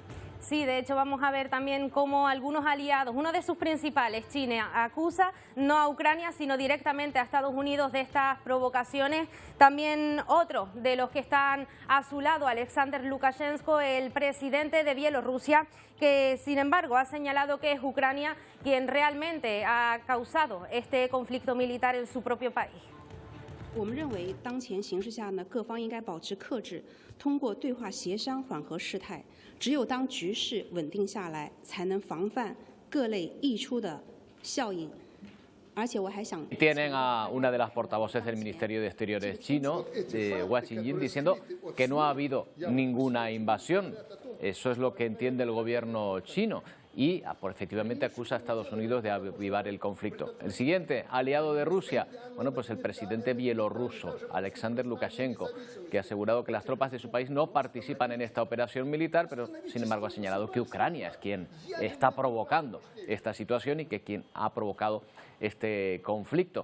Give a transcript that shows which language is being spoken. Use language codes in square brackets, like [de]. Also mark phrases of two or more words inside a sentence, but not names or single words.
[es] Sí, de hecho vamos a ver también cómo algunos aliados, uno de sus principales, China, acusa no a Ucrania sino directamente a Estados Unidos de estas provocaciones. También otro de los que están a su lado, Alexander Lukashenko, el presidente de Bielorrusia, que sin embargo ha señalado que es Ucrania quien realmente ha causado este conflicto militar en su propio país. [zh] 我们认为，当前形势下呢，各方应该保持克制，通过对话协商缓和事态。只有当局势稳定下来，才能防范各类溢出的效应。而且我还想 [es] Tienen a una de las portavoces del Ministerio de Exteriores chino, de Hua Chunying, diciendo que no ha habido ninguna invasión. Eso es lo que entiende el gobierno chino. Y efectivamente acusa a Estados Unidos de avivar el conflicto. El siguiente aliado de Rusia, bueno, pues el presidente bielorruso, Alexander Lukashenko, que ha asegurado que las tropas de su país no participan en esta operación militar, pero sin embargo ha señalado que Ucrania es quien está provocando esta situación y que quien ha provocado este conflicto.